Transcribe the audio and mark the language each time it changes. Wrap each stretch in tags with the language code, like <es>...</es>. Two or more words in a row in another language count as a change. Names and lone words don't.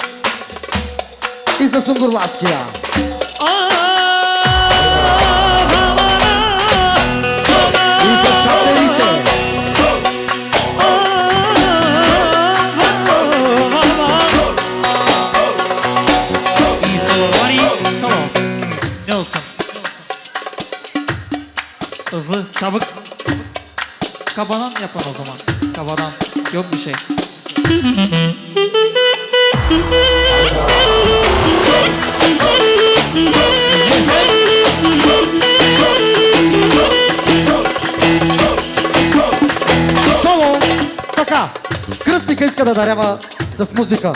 <bg>И за Сунгурлацкия. И за шаферите. И за Вани Салон. Нелсън.</bg> <tr>Hızlı, çabuk. Kabadan yapın o zaman. Kabadan. Yok bir şey.</tr> <bg>Соло! Така, кръстника иска да дарява с музика.</bg>